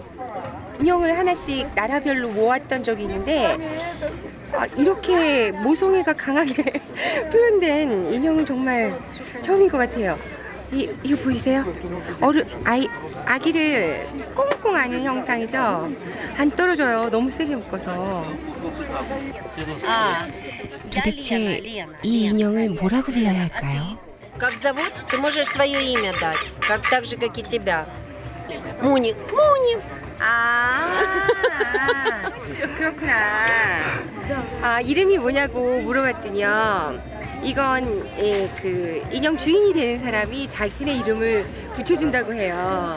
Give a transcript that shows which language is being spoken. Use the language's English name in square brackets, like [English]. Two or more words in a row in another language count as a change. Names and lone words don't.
[Korean] 인형을 하나씩 나라별로 모았던 적이 있는데 이렇게 모성애가 강하게 표현된 인형은 정말 처음인 것 같아요. 이거 보이세요? 아기를 꽁꽁 안는 형상이죠? 안 떨어져요. 너무 세게 묶어서. 도대체 이 인형을 뭐라고 불러야 할까요? [Russian] Как зовут? Ты можешь свое имя дать, так же, как и тебя. [Korean] 모니. 그렇구나. 이름이 뭐냐고 물어봤더니요. 이건 그 인형 주인이 되는 사람이 자신의 이름을 붙여준다고 해요.